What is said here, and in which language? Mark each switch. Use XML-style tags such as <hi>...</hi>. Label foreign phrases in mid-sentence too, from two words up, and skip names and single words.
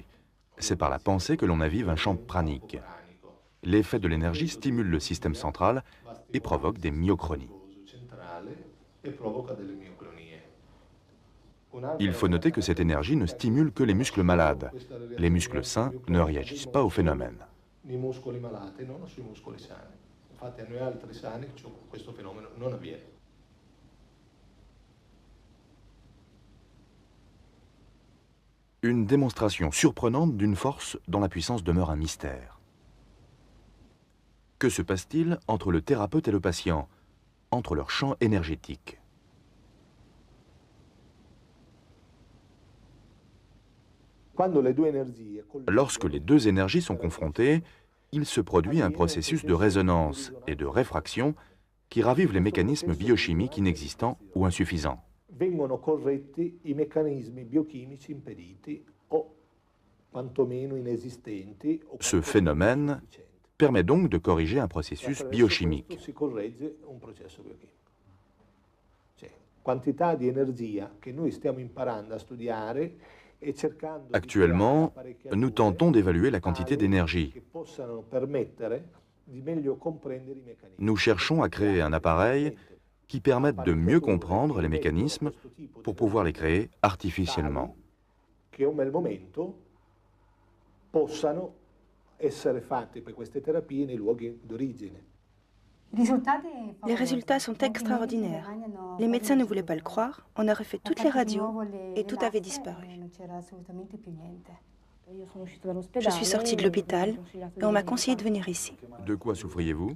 <fr>C'est par la pensée que l'on avive un champ pranique. L'effet de l'énergie stimule le système central et provoque des myochronies. Il faut noter que cette énergie ne stimule que les muscles malades. Les muscles sains ne réagissent pas au phénomène.</fr> <it>nei muscoli malati, non sui muscoli sani. Infatti a noi altri sani questo fenomeno non avviene.</it> <fr>Une démonstration surprenante d'une force dont la puissance demeure un mystère. Que se passe-t-il entre le thérapeute et le patient, entre leur champ énergétique? Lorsque les deux énergies sont confrontées, il se produit un processus de résonance et de réfraction qui ravive les mécanismes biochimiques inexistants ou insuffisants.</fr> <it>Vengono corretti i meccanismi biochimici impediti o quantomeno inesistenti.</it> <fr>Ce phénomène permet donc de corriger un processus biochimique.</fr> <it>Si corregge un processo biochimico. Cioè, quantità di energia che noi stiamo imparando a studiare e cercando.</it> <fr>Actuellement, nous tentons d'évaluer la quantité d'énergie.</fr> <it>Che possano permettere di meglio comprendere i meccanismi.</it> <fr>Nous cherchons à créer un appareil qui permette de mieux comprendre les mécanismes pour pouvoir les créer artificiellement.</fr> <it>Che a un bel momento possano essere fatte per queste terapie nei luoghi d'origine.</it> <fr>Les résultats sont extraordinaires. Les médecins ne voulaient pas le croire. On a refait toutes les radios et tout avait disparu. Je suis sortie de l'hôpital et on m'a conseillé de venir ici, De quoi souffriez-vous?</fr>